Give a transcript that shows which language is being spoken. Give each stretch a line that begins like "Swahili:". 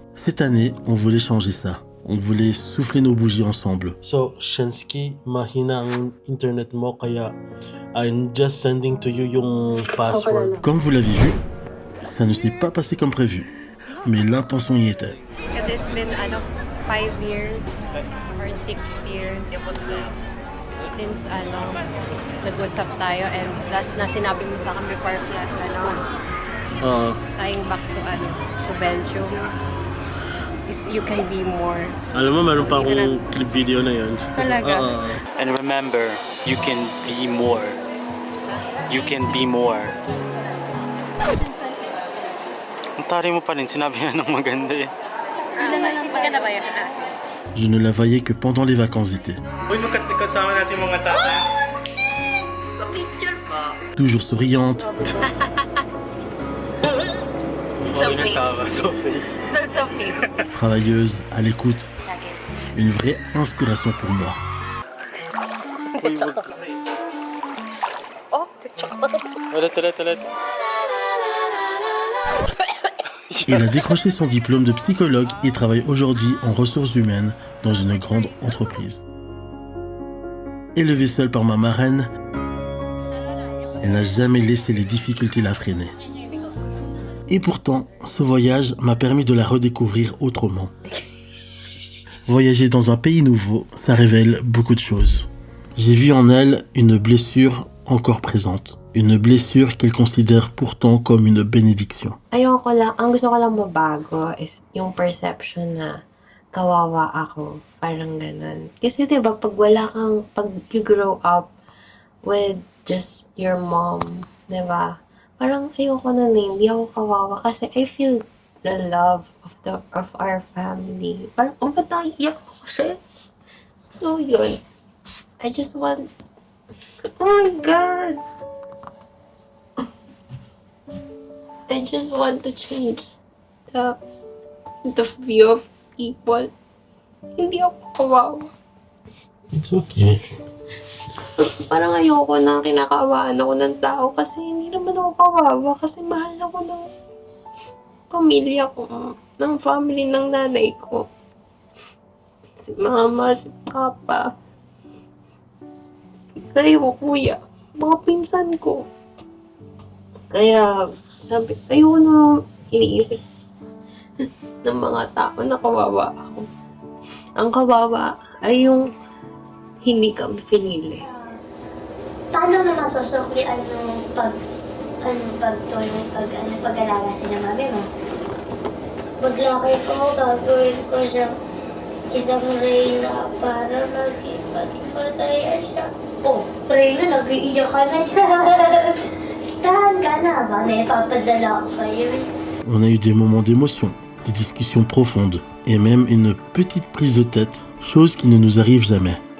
French: Cette année, on voulait changer ça. On voulait souffler nos bougies ensemble.
English: So, Shensky,
Filipino: mahina ang internet mo, kaya
English: I'm just sending to you yung password.
French: Comme vous l'avez vu, ça ne s'est pas passé comme prévu. Mais l'intention y était.
English: Because it's been 5 years or 6 years since
Filipino: nag-usap tayo
English: and last
Filipino: na sinabi mo sa akin
English: before flight tayong back to Belgium is you can be more.
Filipino: Alam mo, meron pa akong clip video na yun. Talaga?
English: And remember, you can be more. You can be more.
Filipino: Ang tari mo pa rin, sinabi nga ng maganda eh. Maganda ba yun?
French: Je ne la voyais que pendant les vacances d'été.
Filipino: Uy, magkat-likot sama natin mga tata. Pa-picture pa.
French: Toujours souriante,
English: It's okay. Sophie. It's okay.
French: travailleuse, à l'écoute. Une vraie inspiration pour moi.
Filipino: Ulit.
French: Elle a décroché son diplôme de psychologue et travaille aujourd'hui en ressources humaines dans une grande entreprise. Élevée seule par ma marraine, elle n'a jamais laissé les difficultés la freiner. Et pourtant, ce voyage m'a permis de la redécouvrir autrement. Voyager dans un pays nouveau, ça révèle beaucoup de choses. J'ai vu en elle une blessure encore présente. Une blessure qu'elle considère pourtant comme une bénédiction.
Filipino: Ang gusto ko lang mabago is yung perception na kawawa ako. Parang ganun. Kasi diba, pag
English: you grow up with just your mom,
Filipino: diba? Parang ayoko na hindi ako kawawa kasi
English: I feel the love of our family.
Filipino: Parang, ba't naiiyak ko siya? So, yun.
English: I just want... Oh my God! I just want to change the view of people.
Filipino: Hindi ako kawawa.
English: It's okay.
Filipino: Parang ayoko na kinakawaan ako ng tao kasi hindi naman ako kawawa kasi mahal ako ng pamilya ko, ng family ng nanay ko. Si mama, si papa, kayo, kuya, mga pinsan ko. Kaya, sabi, ayoko na iniisip ng mga tao na kawawa ako. Ang kawawa ay yung hindi kami pinili. Paano naman susuklian ng pag-alaga sa mami mo? Maglaki ko, gagawin ko siya isang reyna para maging masaya siya. Oh, reyna, nag-iiyak ka na siya. Tahan ka na ba? May papadala ko kayo.
French: On a eu des moments d'émotion, des discussions profondes et même une petite prise de tête, chose qui ne nous arrive jamais.